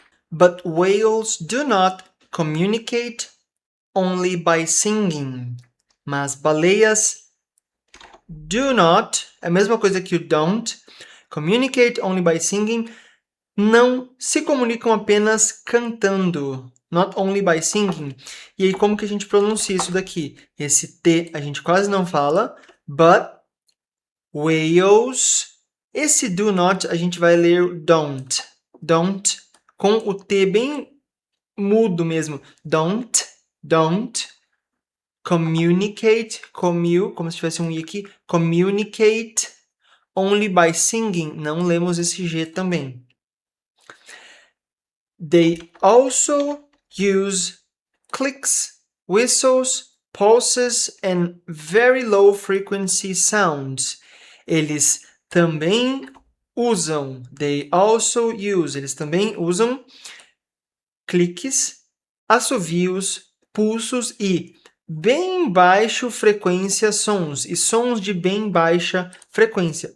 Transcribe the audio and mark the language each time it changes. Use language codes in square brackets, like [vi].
[en] But whales do not communicate only by singing. [pt] Mas baleias [en] do not, [pt] é a mesma coisa que o don't, [en] communicate only by singing, [pt] não se comunicam apenas cantando. [en] Not only by singing. [pt] E aí, como que a gente pronuncia isso daqui? Esse T a gente quase não fala, [en] but whales. [pt] Esse do not a gente vai ler don't. Don't, com o T bem mudo mesmo. [en] Don't communicate, [pt] como se tivesse um I aqui. [en] Communicate only by singing. [pt] Não lemos esse G também. [en] They also use clicks, whistles, pulses and very low frequency sounds. [pt] Eles também usam, eles também usam cliques, assovios, pulsos e bem baixo frequência sons, e sons de bem baixa frequência.